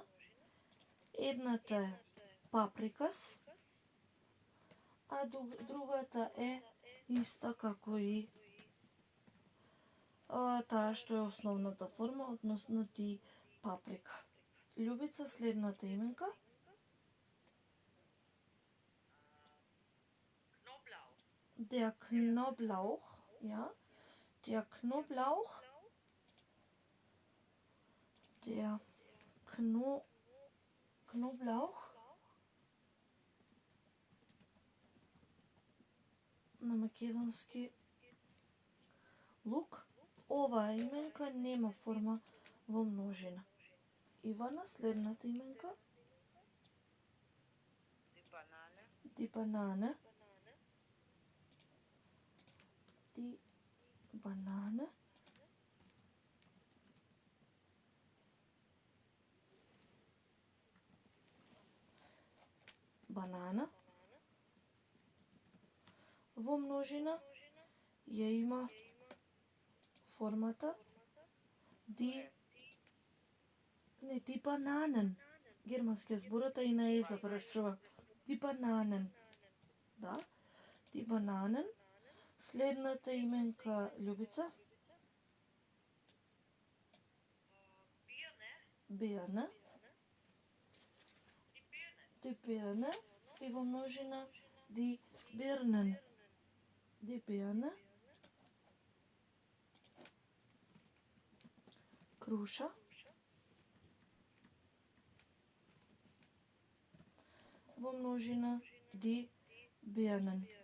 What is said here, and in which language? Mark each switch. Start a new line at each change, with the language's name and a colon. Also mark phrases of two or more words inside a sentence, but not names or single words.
Macedonian: Едната е паприкас, а другата е иста како и таа што е основната форма, односно
German: die Paprika.
Macedonian: Љубица, следната именка.
German: Knoblauch. Der Knoblauch, ja. Der Knoblauch. Der Knoblauch.
Macedonian: На македонски лук. Оваа именка нема форма во множина. Ивана, следната именка.
German: Die Banane. Die Banane. Die Banane.
Macedonian: Банана. Во множина ја има формата
German: die Bananen.
Macedonian: Германски зборот и на е завршува.
German: Die Bananen.
Macedonian: Да,
German: die Bananen.
Macedonian: Следната именка Љубица.
German: Birne. Birne. Die Birne. Ди Birne.
Macedonian: И во множина
German: die Birnen. Ди Birne.
Macedonian: Круша. Во множина
German: die Birnen.